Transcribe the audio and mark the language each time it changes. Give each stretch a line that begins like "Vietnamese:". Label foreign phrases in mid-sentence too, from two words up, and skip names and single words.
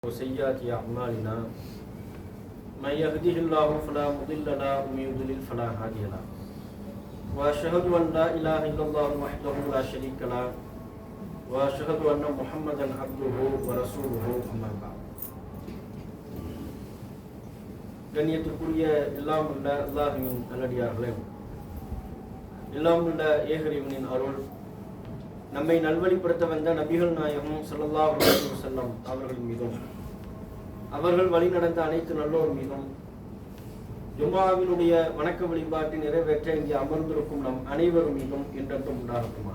Arabic: وسيئات أعمالنا من يهده الله فلا مضل له ومن يضلل فلا هادي له وأشهد أن لا إله إلا الله وحده لا شريك له وأشهد أن محمدا عبده ورسوله أما بعد.
Tamil: கண்ணியத்துக்குரிய எல்லாம் உள்ள அல்லாஹ்வின் நல்லடியார்களே, எல்லாம் உள்ள ஏகரிவனின் அருள் நம்மை நல்வழிப்படுத்த வந்த நபிகள் நாயகம்
Arabic: صلى الله عليه وسلم
Tamil: அவர்கள் மீதும் அவர்கள் வழி நடந்த அனைத்து நல்லோர் மீதும் ஜும்ஆவினுடைய வணக்க வழிபாட்டை நிறைவேற்ற இங்கே அமர்ந்திருக்கும் நம் அனைவரும் மீதும் என்றென்றும் உண்டாகட்டுமா.